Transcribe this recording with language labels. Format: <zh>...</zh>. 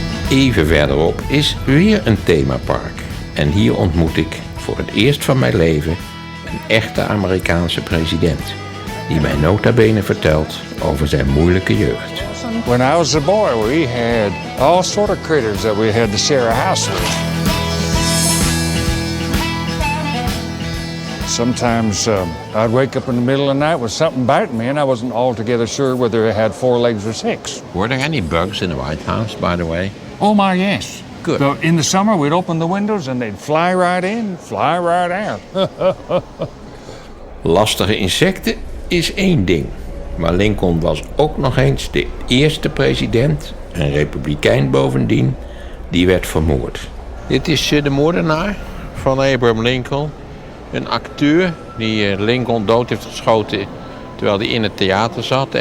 <nl>Even verderop is weer een themapark. En hier ontmoet ik voor het eerst van mijn leven een echte Amerikaanse president. Die mij nota bene vertelt over zijn moeilijke jeugd.</nl> <en>When I was a boy, we had all sort of critters that we had to share a house with. Sometimes I'd wake up in the middle of the night with something biting me, and I wasn't altogether sure whether it had 4 legs or 6. Were there any bugs in the White House, by the way? Oh my, yes. Good. So in the summer, we'd open the windows and they'd fly right in, fly right out.</en> <nl>Lastige insecten is één ding. Maar Lincoln was ook nog eens de eerste president, een republikein bovendien, die werd vermoord. Dit is de moordenaar van Abraham Lincoln. Een acteur die Lincoln dood heeft geschoten terwijl hij in het theater zat.</nl>